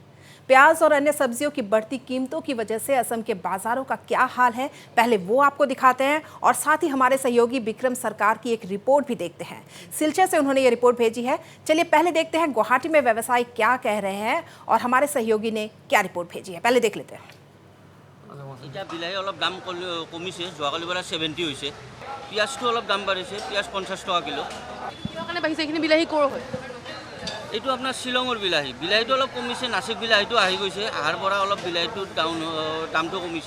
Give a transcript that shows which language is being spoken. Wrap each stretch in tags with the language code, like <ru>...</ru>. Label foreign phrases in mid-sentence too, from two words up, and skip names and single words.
<hi>प्याज और अन्य सब्जियों की बढ़ती कीमतों की वजह से असम के बाजारों का क्या हाल है, पहले वो आपको दिखाते हैं और साथ ही हमारे सहयोगी विक्रम सरकार की एक रिपोर्ट भी देखते हैं। सिलचर से उन्होंने ये रिपोर्ट भेजी है। चलिए पहले देखते हैं गुवाहाटी में व्यवसायी क्या कह रहे हैं और हमारे सहयोगी ने क्या रिपोर्ट भेजी है। पहले देख लेते हैं।</hi> <as>এতিয়া বিলাহী অলপ দাম কমিছে, যোৱাকালিৰ পৰা 70 হৈছে। পিঁয়াজটো অলপ দাম বাঢ়িছে, পিঁয়াজ 50 টকা কিলো। কিহৰ কাৰণে বাঢ়িছে? এইখিনি বিলাহী ক'ৰ হয়? এইটো আপোনাৰ শ্বিলঙৰ বিলাহী। বিলাহীটো অলপ কমিছে, নাচিক বিলাহীটো আহি গৈছে, আহাৰ পৰা অলপ বিলাহীটো দামটো কমিছে।</as>